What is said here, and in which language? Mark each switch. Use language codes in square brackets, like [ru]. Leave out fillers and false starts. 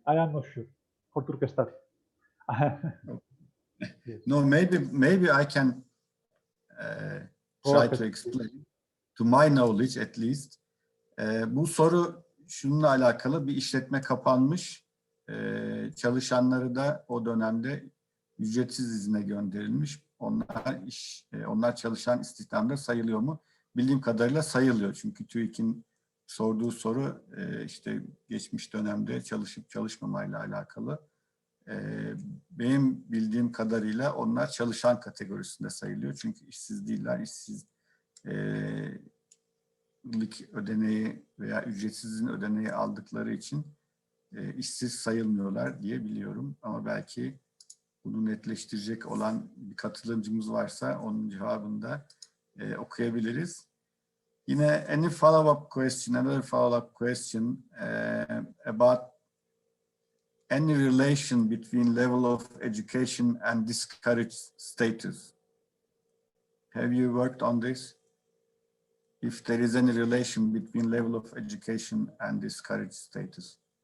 [en] I am not sure for Turkestat. Yes. No, maybe I can try to explain, to my knowledge at least. [tr] Bu soru şununla alakalı: bir işletme kapanmış, çalışanları da o dönemde ücretsiz izne gönderilmiş. Onlar çalışan istihdamda sayılıyor mu? Bildiğim kadarıyla sayılıyor. Çünkü TÜİK'in sorduğu soru işte geçmiş dönemde çalışıp çalışmamayla alakalı. Benim bildiğim kadarıyla onlar çalışan kategorisinde sayılıyor. Çünkü işsiz değiller. İşsizlik ödeneği veya ücretsiz izin ödeneği aldıkları için işsiz sayılmıyorlar diye biliyorum. Ama belki bunu netleştirecek olan bir katılımcımız varsa onun cevabını da okuyabiliriz. [en] Yine another follow-up question about any relation between level of education and discouraged status. Have you worked on this? If there is any relation between level of education and discouraged status?